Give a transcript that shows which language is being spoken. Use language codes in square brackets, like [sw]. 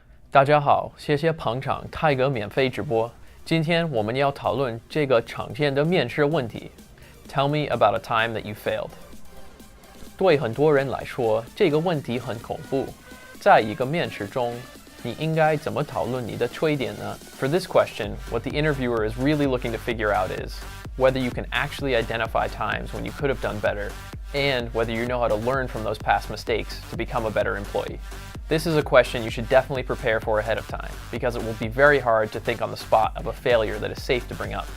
[zh] 大家好，谢谢捧场泰阁免费直播。今天我们要讨论这个常见的面试问题。 [en] Tell me about a time that you failed. [zh] 对很多人来说，这个问题很恐怖。在一个面试中，你应该怎么讨论你的缺点呢？ [en] For this question, what the interviewer is really looking to figure out is whether you can actually identify times when you could have done better, and whether you know how to learn from those past mistakes to become a better employee. This is a question you should definitely prepare for ahead of time, because it will be very hard to think on the spot of a failure that is safe to bring up.